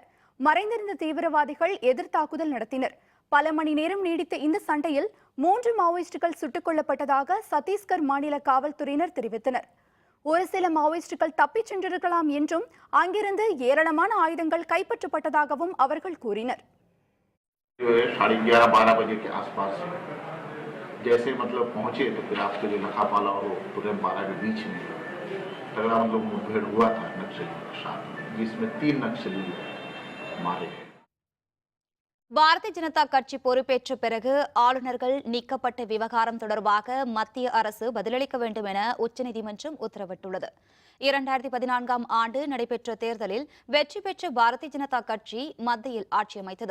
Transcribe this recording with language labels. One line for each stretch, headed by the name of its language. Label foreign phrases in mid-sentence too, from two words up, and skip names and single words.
Tamil: மறைந்திருந்த தீவிரவாதிகள் எதிர் தாக்குதல் நடத்தினர். பல மணி நேரம் நீடித்த இந்த சண்டையில் 3 மாவோயிஸ்டுகள் சுட்டுக் கொல்லப்பட்டதாக சத்தீஸ்கர் மாநில காவல்துறையினர் தெரிவித்தனர். ஒரு சில மாவோயிஸ்டுகள் தப்பிச் சென்றிருக்கலாம் என்றும் அங்கிருந்து ஏராளமான ஆயுதங்கள் கைப்பற்றப்பட்டதாகவும் அவர்கள் கூறினர்.
Hindi: 11:30-12 बजे के आसपास जैसे पहुंचे तो फिर आपके लिए लखापाला और तुरंत 12 के बीच में तगड़ा मुठभेड़ हुआ था नक्सलियों के साथ, जिसमें 3 नक्सली मारे गए.
Tamil: பாரதிய ஜனதா கட்சி பொறுப்பேற்ற பிறகு ஆளுநர்கள் நீக்கப்பட்ட விவகாரம் தொடர்பாக மத்திய அரசு பதிலளிக்க வேண்டும் என உச்சநீதிமன்றம் உத்தரவிட்டுள்ளது. 2014ஆம் ஆண்டு நடைபெற்ற தேர்தலில் வெற்றி பெற்ற பாரதிய ஜனதா கட்சி மத்தியில் ஆட்சி அமைத்தது.